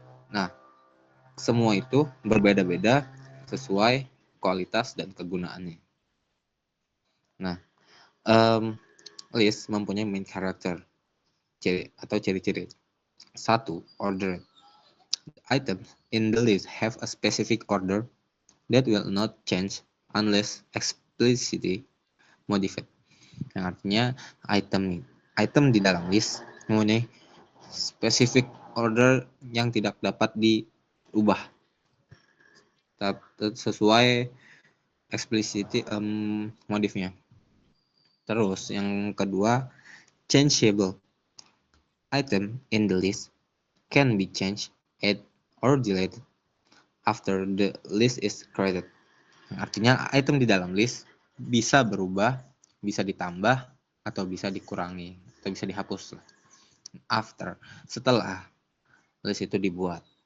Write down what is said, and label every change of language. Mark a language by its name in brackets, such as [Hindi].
[Indonesian] Nah, semua itu berbeda-beda sesuai kualitas dan kegunaannya. Nah, list mempunyai main character atau ciri-ciri. [English] 1. Order. Items in the list have a specific order that will not change unless explicitly modified. [Indonesian] Yang artinya item di dalam list mempunyai specific order yang tidak dapat diubah sesuai explicitly modifnya. Terus yang kedua, changeable. [English] Item in the list can be changed, added, or deleted after the list is created. [Indonesian] Artinya item di dalam list bisa berubah, bisa ditambah, atau bisa dikurangi, atau bisa dihapus setelah list itu dibuat.